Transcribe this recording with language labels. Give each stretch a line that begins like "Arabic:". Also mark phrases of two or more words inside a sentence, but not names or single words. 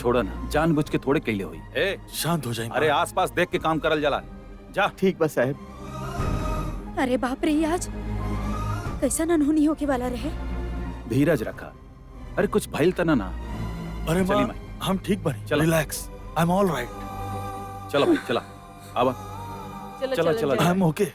Bhojpuri: छोड़ा ना, जानबूझ के थोड़े कैले हुई। ए, शांत हो जाए। अरे आसपास देख के काम करल जला। जा। ठीक बस साहब। अरे बाप रे आज कैसा अनहोनी होके वाला रहे। धीरज रखा। अरे कुछ भइल तना ना। अरे चली माँ माई। हम ठीक बने। चलो।
English: Relax. I am all right.
Bhojpuri: चलो भाई चला। आवा। चलो चलो, चलो चलो, चलो।
English: I am OK.